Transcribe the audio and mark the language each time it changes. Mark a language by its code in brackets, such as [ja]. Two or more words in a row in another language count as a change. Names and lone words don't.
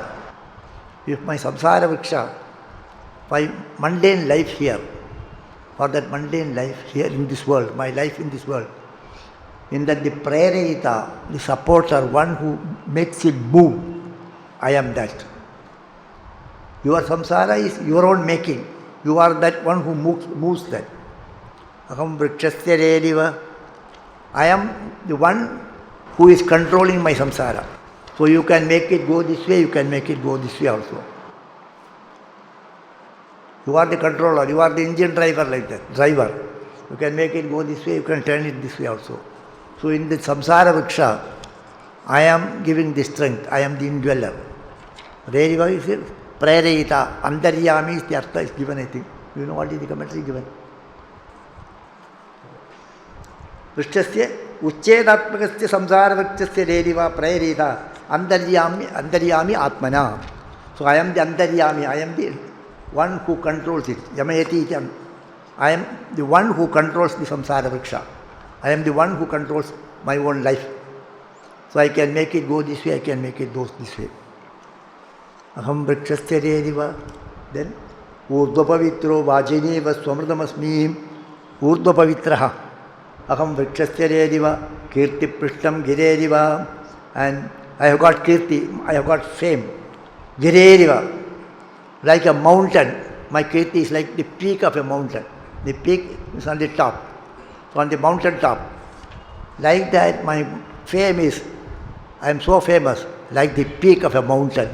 [en] If my [sa] samsara vriksha, [en] my mundane life here, for that mundane life here in this world, my life in this world, in that the prereta, the supporter, one who makes it move, I am that. Your samsara is your own making. You are that one who moves that. [sa] Aham vrikshasya reriva. [en] I am the one who is controlling my samsara. So you can make it go this way, you can make it go this way also. You are the controller, you are the engine driver like that, driver. You can make it go this way, you can turn it this way also. So in the [sa] samsara vriksha, [en] I am giving the strength, I am the indweller. Reriva is it? [sa] Prereta, antaryami [en] is the artha is given, I think. You know what is the commentary given? [sa] Vrikshasya uchchedatmakasya samsara vrikshasya reriva prereta antaryami atmana. [en] So I am the antaryami, I am the one who controls it. Yamayati, I am the one who controls the [sa] samsara vriksha. [en] I am the one who controls my own life. So I can make it go this way, I can make it go this way. [sa] Aham vrikshasya reriva. Then urdhvapavitro vajineva swamrdamasmi urdhvapavitraha. Aham vrikshasya reriva kirti prishtam gireriva. [en] And I have got kirti, I have got fame. Gireriva. Like a mountain. My kirti is like the peak of a mountain. The peak is on the top. So on the mountain top. Like that my fame is, I am so famous, like the peak of a mountain.